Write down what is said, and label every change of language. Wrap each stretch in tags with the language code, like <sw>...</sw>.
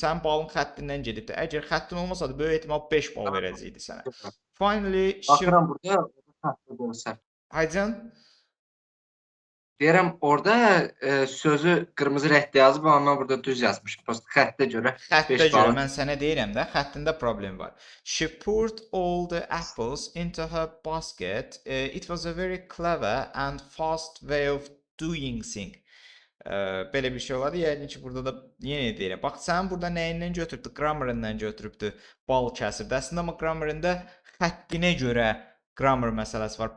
<az>Sənin balın xəttindən gedibdir. Əgər xəttin olmasaydı, böyük ehtimal 5 bal verəcəkdi sənə.</az> <en>Finally,</en> <az>Baxıram burada, xəttə dönsəm. Haycan? Deyirəm, orada sözü qırmızı rəngdə yazıb, amma mən burada düz yazmışım. Prosta xəttə görə 5 bal. Mən sənə deyirəm də, xəttində problem var.</az> <en>She poured all the apples into her basket. It was a very clever and fast way of doing things.</en> <az>Belə bir şey olardı. Yəqin ki, burada da yenə deyirəm. Bax, sən burada nəyindən götürübdü? Grammarindən götürübdü. Bal kəsibdi. Əslində, amma grammarində xəttinə görə grammar məsələsi var.</az>